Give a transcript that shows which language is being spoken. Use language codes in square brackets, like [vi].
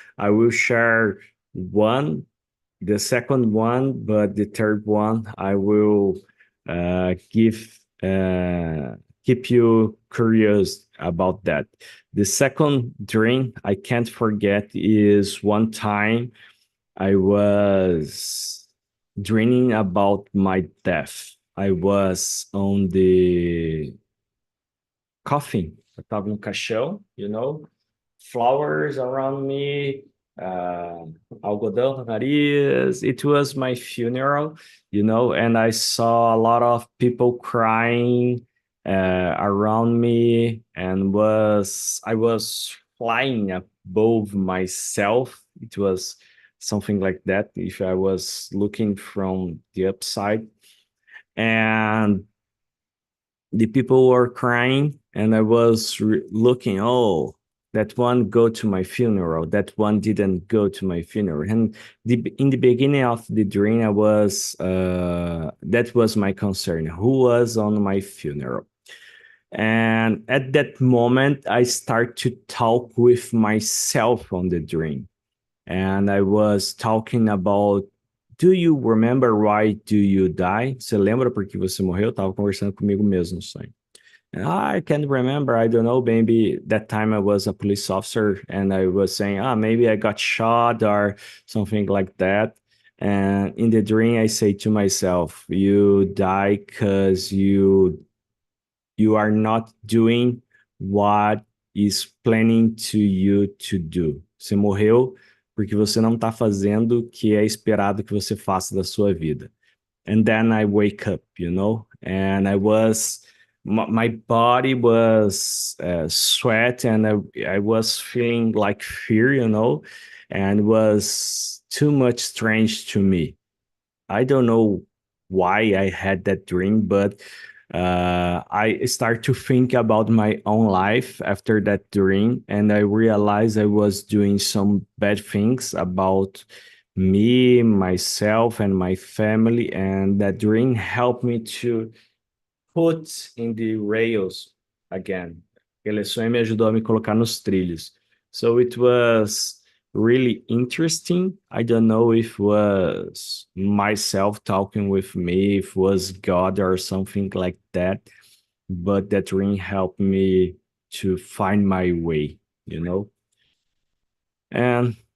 [en] I will share one, the second one, but the third one I will give keep you curious about that. The second dream I can't forget is one time I was dreaming about my death. I was on the coffin. [pt] Eu estava no caixão, [en] you know, flowers around me, [pt] uh, algodão no nariz. [en] It was my funeral, you know, and I saw a lot of people crying around me, and I was flying above myself. It was something like that. If I was looking from the upside, and the people were crying, and I was looking, oh, that one go to my funeral, that one didn't go to my funeral. And in the beginning of the dream, I was that was my concern, who was on my funeral. And at that moment, I start to talk with myself on the dream. And I was talking about, do you remember why do you die? [pt] Você lembra por que você morreu? Eu tava conversando comigo mesmo no sonho. [en] And I can't remember. I don't know. Maybe that time I was a police officer and I was saying, maybe I got shot or something like that. And in the dream, I say to myself, you die because you are not doing what is planning to you to do. [pt] Você morreu porque você não está fazendo o que é esperado que você faça da sua vida. [en] And then I wake up, and my body was sweat, and I was feeling like fear, and was too much strange to me. I don't know why I had that dream, but I start to think about my own life after that dream, and I realized I was doing some bad things about me, myself, and my family, and that dream helped me to put in the rails again. [pt] Aquele sonho me ajudou a me colocar nos trilhos. [en] So it was really interesting. I don't know if it was myself talking with me, if it was God or something like that, but that dream helped me to find my way, And